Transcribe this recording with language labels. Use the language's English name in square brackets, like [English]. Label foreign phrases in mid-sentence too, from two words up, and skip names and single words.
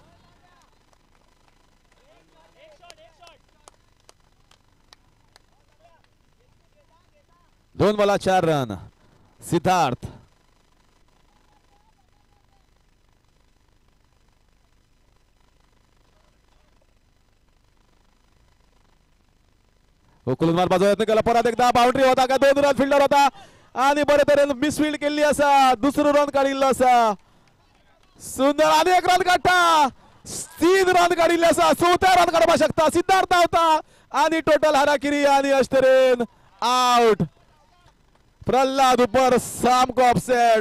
[Konkani] दोन बॉला 4 रन. सिद्धार्थ उखलून मारपाचो यत्न केला. परत एकदा बाउंड्री होता का 2 रन फिल्डर होता आणि बरे तरेन मिसफिल्ड केल्ली आसा. दुसरो रन काडिल्लो आसा. सुंदर आणि 1 रन काडटा. 3 रन काडिल्ले आसा. 4था रन काडपाक शकता सिद्धार्थ धांवता आणि [English] total harakiri [Konkani] आणि अशे तरेन आउट. प्रल्हाद उपर सामको अपसेट.